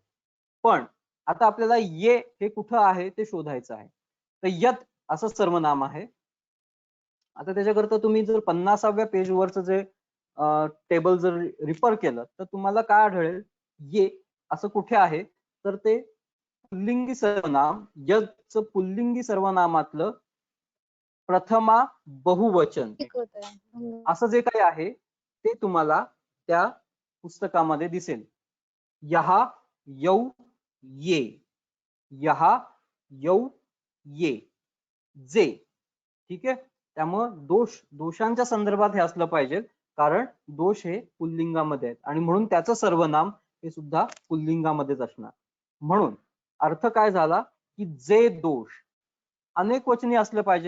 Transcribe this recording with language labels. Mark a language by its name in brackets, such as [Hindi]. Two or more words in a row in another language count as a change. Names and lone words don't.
[Marathi] पण आता आपल्याला ये हे कुठं आहे ते शोधायचं आहे. तर यत असं सर्वनाम आहे. आता त्याच्याकरता तुम्ही जर 50व्या पेजवरचं जे टेबल जर रिफर केलं तर तुम्हाला काय आढळेल, ये असं कुठे आहे तर ते पुल्लिंगी सर्वनाम, यतचं पुल्लिंगी सर्वनामातलं प्रथमा बहुवचन असं जे काही आहे ते तुम्हाला त्या पुस्तकामध्ये दिसेल. [Sanskrit] यहा, यौ, ये, यहा, यौ, ये, [Marathi] जे. ठीक आहे. त्यामुळं दोषांच्या संदर्भात हे असलं पाहिजे, कारण दोष हे पुल्लिंगामध्ये आहेत आणि म्हणून त्याचं सर्वनाम हे सुद्धा पुल्लिंगामध्येच असणार. म्हणून अर्थ काय झाला की जे दोष अनेक वचनी असलं पाहिजे.